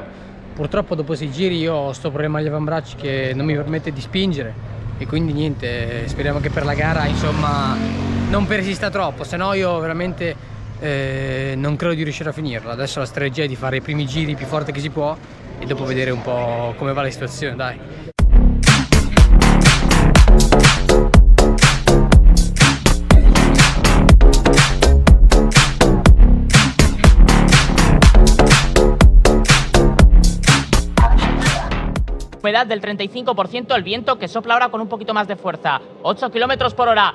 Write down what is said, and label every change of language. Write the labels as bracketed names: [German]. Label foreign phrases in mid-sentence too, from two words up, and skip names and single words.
[Italian] Purtroppo dopo 6 giri io ho sto problema agli avambracci che non mi permette di spingere, e quindi niente, speriamo che per la gara insomma non persista troppo, se no io veramente non credo di riuscire a finirla. Adesso la strategia è di fare i primi giri più forte che si può e dopo vedere un po' come va la situazione, dai. [Spanish] Humedad del 35%, el viento que sopla ahora con un poquito más de fuerza, 8 kilómetros por hora.